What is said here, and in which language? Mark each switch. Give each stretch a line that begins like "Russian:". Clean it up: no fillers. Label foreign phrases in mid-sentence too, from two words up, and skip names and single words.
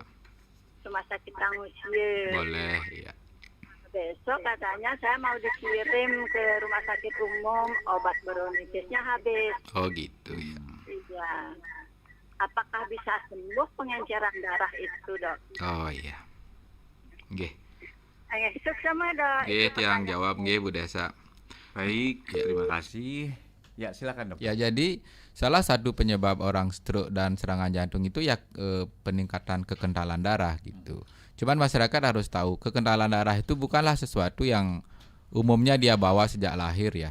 Indonesian: Rumah sakit Tangusie. Boleh, iya. Besok katanya saya mau dikirim ke rumah sakit umum, obat bronkitisnya habis. Oh gitu ya. Iya. Apakah bisa sembuh pengenceran darah itu, Dok? Oh iya. Nggih. Sukses sama, Dok.
Balinese: Nggih, tiang jawab nggih Bu Desa.
Indonesian: Baik, terima kasih. Ya, silakan dok. Ya, jadi salah satu penyebab orang stroke dan serangan jantung itu ya peningkatan kekentalan darah gitu. Cuman masyarakat harus tahu kekentalan darah itu bukanlah sesuatu yang umumnya dia bawa sejak lahir ya.